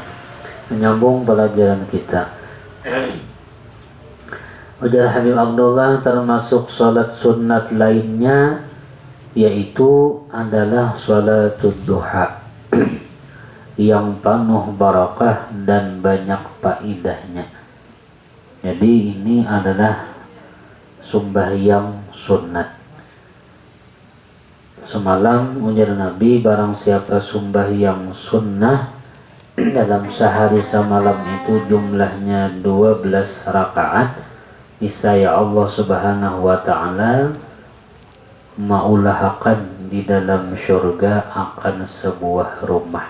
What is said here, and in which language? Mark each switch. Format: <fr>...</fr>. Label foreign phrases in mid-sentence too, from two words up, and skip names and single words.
<bjn>Menyambung pelajaran kita. Ujar Habib Abdullah, termasuk salat sunat lainnya yaitu adalah salatul duha yang penuh barakah dan banyak faedahnya. Jadi ini adalah sembahyang sunat. Semalam ujar Nabi, barang siapa sembahyang sunnah dalam sehari semalam itu jumlahnya 12 rakaat, niscaya Allah</bjn> <ar>Subhanahu wa Ta'ala</ar> <bjn>maulahakan di dalam syurga akan sebuah rumah.</bjn>